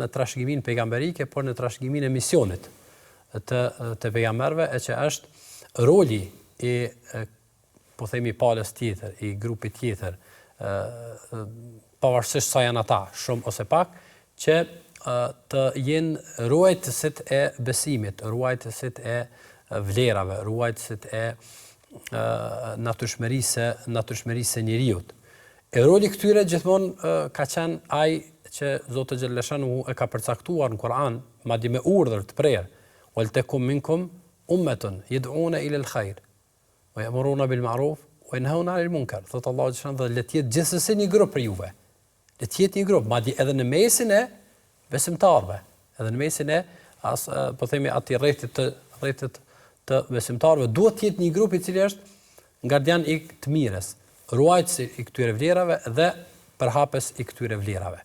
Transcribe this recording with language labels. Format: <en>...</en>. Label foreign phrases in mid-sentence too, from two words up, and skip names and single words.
<sq>trashëgimin pejgamberike, por në trashëgimin e misionit të pejgamberëve, e që është roli I po themi palës tjetër, I grupit tjetër, pavarësisht sa janë ata, shumë ose pak, që të jenë ruajtësit e besimit, ruajtësit e vlerave, ruajtësit e natyrshmërisë së njeriut. E roli këtyre gjithmonë ka qenë ai që Zoti xhaleshanu e ka përcaktuar në Kur'an, madje me urdhër të prerë,</sq> <ar>ولتكن منكم أمة يدعون إلى الخير ويأمرون بالمعروف وينهون عن المنكر.</ar> <sq>Thot Allahu xhaleshanu dhe le të jetë gjithsesi një grup për juve. Le të jetë një grup, madje edhe në mesin e besimtarëve, edhe në mesin e po themi atij rrethit të besimtarëve duhet të jetë një grup I cili është gardian I të mirës, ruajtës I këtyre vlerave dhe përhapës I këtyre vlerave.</sq>